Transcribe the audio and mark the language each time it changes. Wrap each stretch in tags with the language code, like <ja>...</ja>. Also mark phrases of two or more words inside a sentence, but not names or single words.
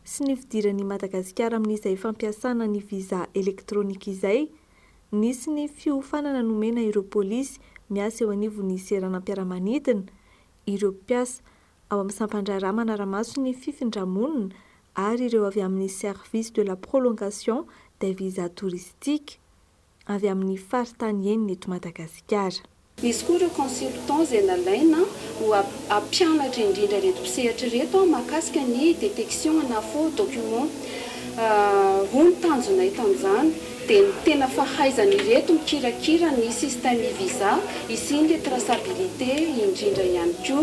<mg>sy ny fidiran'ny Madagasikara amin'izay fampiasana ny visa elektronika izay, nisy ny fiofanana nomena ireo polisy miasa eo anivon'ny seranam-piaramanidina, ireo mpiasa ao amin'ny sampandrara manaramaso ny fifindramonina ary ireo avy amin'ny</mg> <fr>service de la prolongation des visas touristiques</fr> <mg>avy amin'ny faritany eniny eto Madagasikara. Misy koa ireo consultant izay nalaina ho ampianatra indrindra reto mpisehatra reto mahakasika ny détection na</mg> <fr>faux document</fr> <mg>ho ny tanjona eto amin'izany dia ny tena fahaizany reto mikirakira ny</mg> <fr>système visa</fr> <mg>isiny traçabilité indrindra ihany koa.</mg>